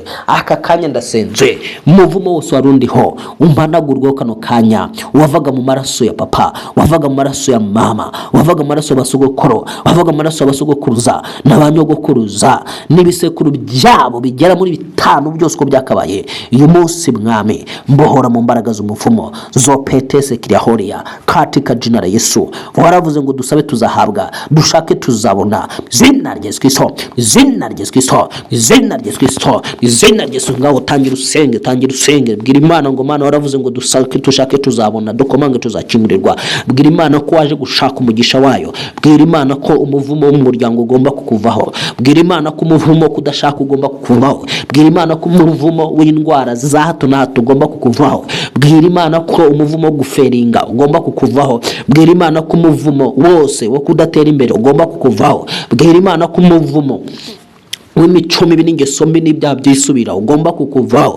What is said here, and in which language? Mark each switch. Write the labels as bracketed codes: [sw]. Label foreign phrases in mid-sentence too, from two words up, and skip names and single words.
[rw] Aka kanya ndasenze umuvumo wose warundiho umpanagurweho kano kanya, wavaga mu maraso ya papa, wavaga mu maraso ya mama, wavaga mu maraso y'abasogokuru, wavaga mu maraso y'abasogokuruza n'abanyogokuruza n'ibisekuru byabo bigera muri 5 byose uko byakabaye. Uyu munsi mwami mbohora mu mbaraga z'umuvumo zo petese kiriahoria [sw] katika jina la Yesu. [rw] Waravuze ngo dusabe tuzahabwa, dushake tuzabona, izina rya Yesu Kristo, izina rya Yesu Kristo, izina rya Yesu Kristo, izina rya Yesu. Ngaho tangira usenge, tangira usenge, bwira Imana ngo Mana waravuze ngo dushake tuzabona, dukomange tuzakimurirwa. Bwira Imana ko waje gushaka umugisha wayo, bwira Imana ko umuvumo w'umuryango ugomba kukuvaho, bwira Imana ko umuvumo kudashaka ugomba kukuvaho, bwira Imana ko umuvumo w'indwara za hato na hato ugomba kukuvaho, bwira Imana ko umuvumo wo guferinga ugomba kukuvaho, bwira Imana ko umuvumo wose wo kudatera imbere ugomba kukuvaho, bwira Imana ko umuvumo w'imico mibi n'ingeso mbi n'ibyaha byisubira ugomba kukuvaho.